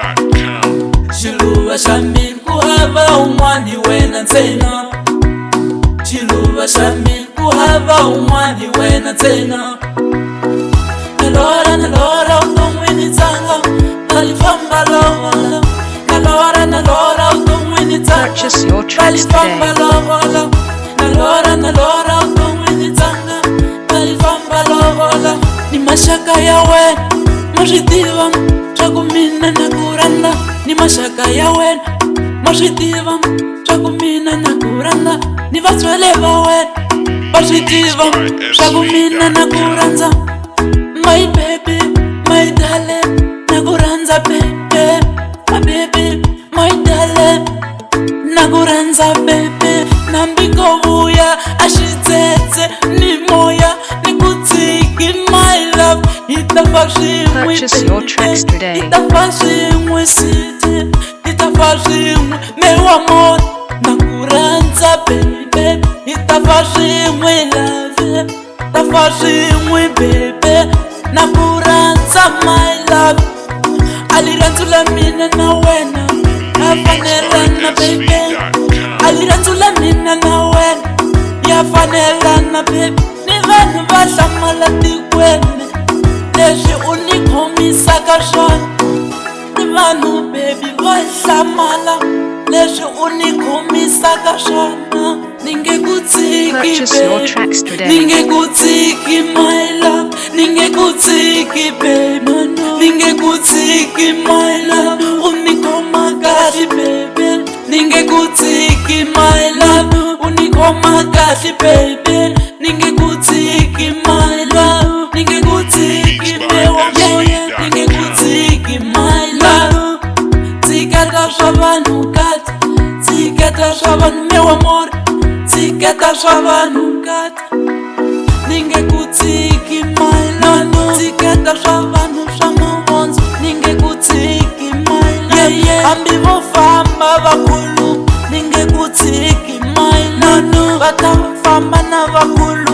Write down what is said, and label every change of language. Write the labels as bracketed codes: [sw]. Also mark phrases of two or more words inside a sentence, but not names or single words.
[ts] Xiluva xa mina ku hava un'wana wena ntsena. Xiluva xa mina ku hava un'wana wena ntsena. Na lora vuton'wini tsanga bali famba lovola. Na lora vuton'wini tsanga [en] Purchase your [ts] bali [en] tracks [ts] famba [en] today. [ts] lovola. Na lora vuton'wini tsanga bali famba lovola. Ni maxaka ya wena ma swi tiva swa ku mina na ku rhandza. Ni maxaka ya wena ma swi tiva swa ku mina na ku rhandza. Ni vatswari va wena va swi tiva swa ku mina na ku rhandza. [en] My baby, my darling, [ts] na ku rhandza baby. [en] My baby, my darling, [ts] na ku rhandza baby. Nambi ko vuya a xitsetse ni moya ni ku tshiki [en] my love. [ts] Hi ta fa swin'we [en] Purchase your tracks today. [ts] hi ta fa swin'we sweetie. Hi ta fa swin'we me wa mona na ku rhandza baby. Hi ta fa swin'we love. Ta fa swin'we baby na ku rhandza [en] my love. [ts] Aliranzu la mina na wena ya fanelana baby. Aliranzu la mina na wena ya fanelana baby. Ni vanhu va hlamala tikweni leswi u ni khomisaka swona. Ni vanhu baby va hlamala leswi u ni khomisaka swona. Ni nge ku tshiki [en] Purchase your baby. tracks today. [ts] Ni nge ku tshiki [en] my love. [ts] Ni nge ku tshiki baby. Ni nge ku tshiki [en] my love. [ts] U ni khoma kahle baby. Ni nge ku tshiki [en] my love. [ts] U ni khoma kahle baby. Ni nge ku tshiki [en] my love. [ts] Ni nge ku tshiki me wa moya. Ni nge ku tshiki [en] my love. [ts] Tshiketa swa vanhu kati. Tshiketa swa vanhu me wa moya. Tshiketa swa vanhu kati. Ni nge ku tshiki [en] my love. [ts] Tshiketa swa vanhu swa mavondzo. Ni nge ku tshiki [en] my love. [ts] Hambi vo famba vakulu ni nge ku tshiki [en] my love. [ts] Va ta famba na vakulu